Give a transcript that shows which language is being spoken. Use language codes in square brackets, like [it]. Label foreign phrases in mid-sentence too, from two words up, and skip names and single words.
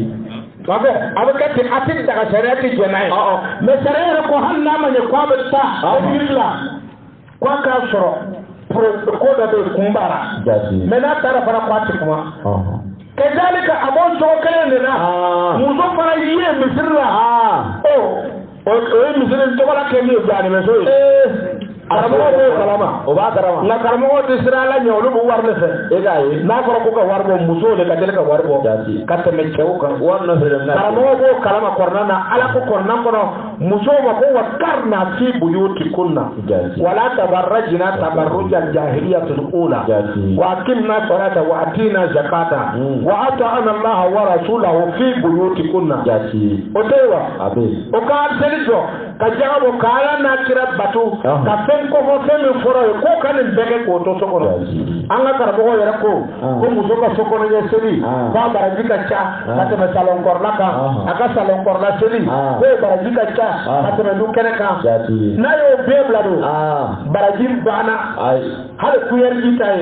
[bm] a bɛ kɛ ten a ti daga sariya ti jɛnɛ ye mɛ sariya yɛrɛ ko hali n'a ma ɲɛ k'a bɛ taa ejiri la k'a k'a sɔrɔ ko dɔ bɛ yen kun b'ara mɛ n'a taara fana k'a ti kuma kɛdalika a b'o cogo kelen de la muso fana ye misiri la o ye misiri tɔgɔla kɛ min ye jaanimuso ye karamɔgɔ b'o kalama o b'a kalama nka karamɔgɔ tɛ siran ala ɲɛ olu bɛ wari de fɛ e k'a ye n'a fɔra ko ka wari bɔ musow de ka teli ka wari bɔ ka tɛmɛ cɛw kan wari nɔfɛ dɛ karamɔgɔ b'o kalama kɔrɔna na ala ko kɔrɔna kɔnɔ musow ma ko [ar] وقرن في بيوتكن ولا تبرجن تبرجا الجاهلية الأولى وأقمن الصلاة وآتين الزكاة وأطعن الله ورسوله في بيوتكن [bm] o tɛ wa o ka seli jɔ ka jagabo ka ala n'a kira bato ka fɛn kɔfɔ fɛn min fɔra ye k'o ka nin bɛɛ kɛ k'o to so kɔnɔ an ka karamɔgɔ yɛrɛ ko muso ka so kɔnɔ ɲɛ seli k'a baraji ka ca ka tɛmɛ salon kɔrɔla kan a ka salon kɔrɔla seli k'o baraji ka ca ka tɛmɛ du kɛnɛ kan n'a y'o bɛɛ bila don baraji banna hali kuyɛriji ta ye